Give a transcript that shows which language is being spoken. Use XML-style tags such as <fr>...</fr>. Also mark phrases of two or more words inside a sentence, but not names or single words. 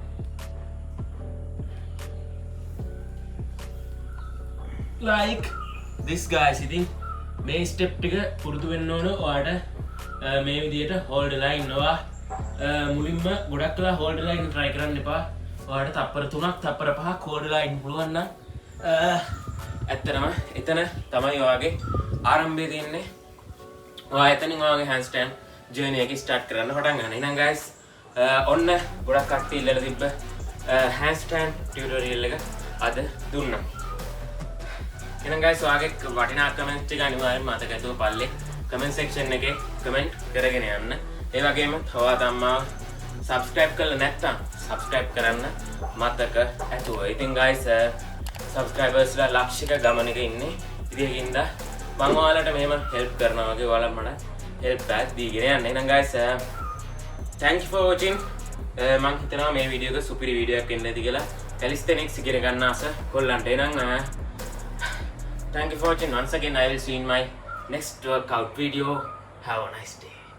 <en>like this guys</en> <si>ඉතින් මේ ස්ටෙප් ටික පුරුදු වෙන්න ඕන ඔයාලට මේ විදිහට හෝල්ඩ් වෙලා ඉන්නවා මුලින්ම ගොඩක් වෙලා හෝල්ඩ් වෙලා ඉන්න try කරන්න එපා ඔයාලට තප්පර 3ක් තප්පර 5ක් හෝල්ඩ් වෙලා ඉන්න පුළුවන් නම් ඇත්තටම එතන තමයි ඔයාගේ ආරම්භය තියෙන්නේ ඔයා එතනින් ඔයාගේ</si> <en>handstand journey</en> <si>එක start කරන්න පටන් ගන්න. එහෙනම් guys ඔන්න ගොඩක් කට්ටිය ඉල්ලලා තිබ්බ</si> <en>handstand tutorial</en> <si>එක අද දුන්නා. එහෙනම් guys ඔයාගේ වටිනා comment ටික අනිවාර්යෙන්ම මතක ඇතුව පල්ලේ</si> <en>comment section</en> <si>එකේ comment කරගෙන යන්න. ඒ වගේම තවත් අම්මා subscribe කරලා නැත්නම් subscribe කරන්න මතක ඇතුව. ඉතින්</si> <en>guys subscribers</en> <si>ලා ලක්ෂික ගමනක ඉන්නේ. ඉතින් ඒකින්ද මම ඔයාලට මෙහෙම help කරනවා වගේ ඔයාලා මට help එකක් දීගෙන යන්න.</si> <en>එහෙනම් guys thank you for watching.</en> <si>මම හිතනවා මේ වීඩියෝ එක සුපිරි වීඩියෝ එකක් එන්න ඇති කියලා. calisthenics ඉගෙන ගන්න ආස කොල්ලන්ට. එහෙනම්</si> <en>thank you for watching. Once again I will see you in my next workout video. Have a nice day.</en>